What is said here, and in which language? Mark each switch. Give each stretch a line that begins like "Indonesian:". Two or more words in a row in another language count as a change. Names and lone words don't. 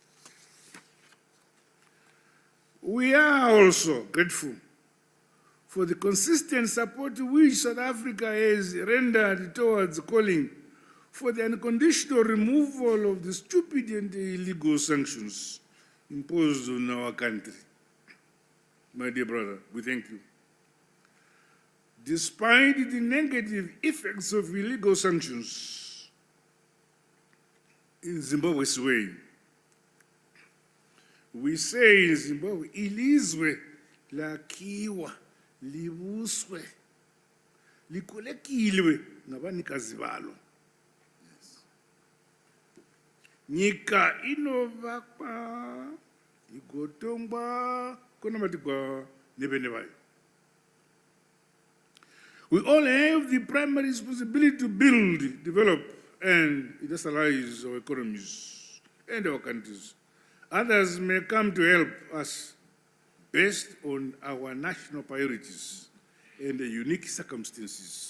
English: We are also grateful for the consistent support which South Africa has rendered towards calling for the unconditional removal of the stupid and illegal sanctions imposed on our country. My dear brother, we thank you. Despite the negative effects of illegal sanctions in Zimbabwe's way, we say in Zimbabwe,
North Ndebele: ilizwe lakhiwa, libuswe, likhulekilwe ngabanikazi balo.
Shona: Nyika inovakwa, igotongwa, konamatikwa nebene bayo.
English: We all have the primary responsibility to build, develop, and industrialize our economies and our countries. Others may come to help us based on our national priorities and the unique circumstances.